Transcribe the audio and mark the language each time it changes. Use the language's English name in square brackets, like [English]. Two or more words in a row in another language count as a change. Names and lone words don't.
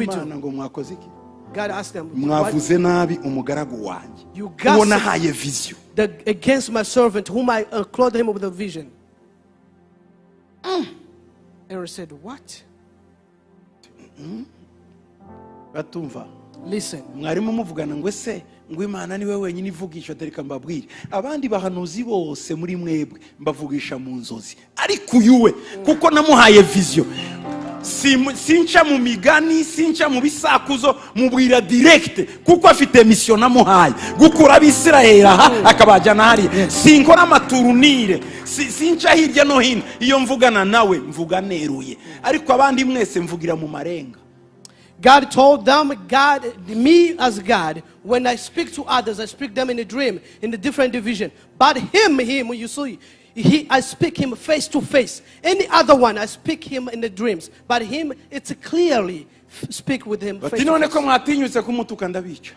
[Kinyarwanda] Imana ngo mwakoze iki? [English] God asked them, [Kinyarwanda] mwavuze nabi umugaragu wanjye [English] You [Kinyarwanda] uwo [English] gossip. [Kinyarwanda] nahaye vision. [English] Against my servant, whom I clothed him with a vision. Aaron said, what? [Kinyarwanda] batumva [English] Listen. [Kinyarwanda] mwarimu muvugana ngo ese ngo Imana niwe wenyine ivugisha atarika mbabwire abandi bahanuzi bose muri mwebwe mbavugisha mu nzozi ariko uyuwe kuko namuhaye vision sinca mu migani sinca mu bisakuzo mubwira direct kuko afite mission namuhaye gukura abisirayeli aha akabajyana hari sinkora amaturunire sinca hirya no hino iyo mvugana nawe mvuga neruye ariko abandi mwese mvugira mu marenga. [English] God told them, me as God, when I speak to others, I speak them in a dream, in a different division. But him, you see, I speak him face to face. Any other one, I speak him in the dreams. But him, it's clearly speak with him face to face.